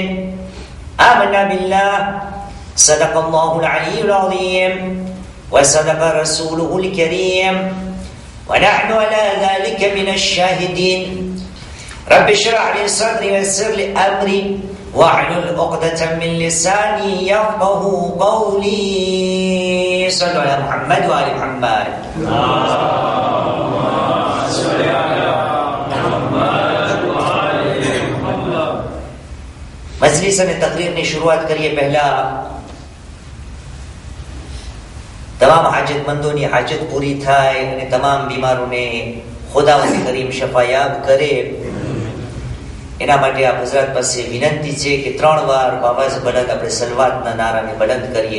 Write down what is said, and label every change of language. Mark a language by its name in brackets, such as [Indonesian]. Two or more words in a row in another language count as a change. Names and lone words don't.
[Arabic] آمنا بالله، صدق الله العلي العظيم وصدق رسوله الكريم ونحن على ذلك من الشاهدين. رب اشرح لي صدري ويسر لي امري واحلل عقدة من لساني يفقهوا قولي. صلوا على محمد وآل محمد. [Gujarati] મજલિસ અને તકરીરની શરૂઆત કરીએ પહેલા તમામ હાજતમંદોની હાજત પૂરી થાય અને તમામ બીમારોને ખુદાવંદ કરીમ શફાયાબ કરે, એના માટે આપ હઝરત પાસે વિનંતી છે કે 3 વાર બાબા સે બલંદ આપણે સલવાતના નારાને બલંદ કરીએ.